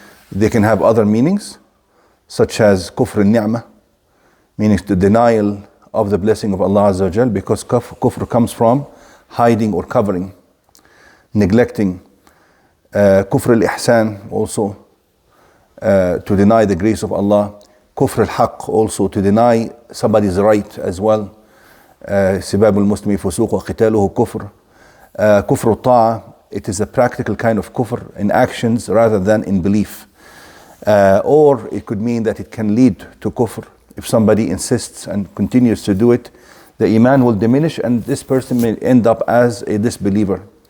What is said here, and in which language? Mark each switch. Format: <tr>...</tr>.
<en>They can have other meanings, such as kufr al-ni'mah, meaning the denial of the blessing of Allah Azza wa Jal, because kufr comes from hiding or covering, neglecting. Kufr al-ihsan, also to deny the grace of Allah. Kufr al-haq, also to deny somebody's right as well.</en> <ar>سباب المسلم فسوق وقتاله كفر. كفر الطاعة,</ar> <en>it is a practical kind of kufr in actions rather than in belief. Or it could mean that it can lead to kufr. If somebody insists and continues to do it, the iman will diminish and this person may end up as a disbeliever.</en>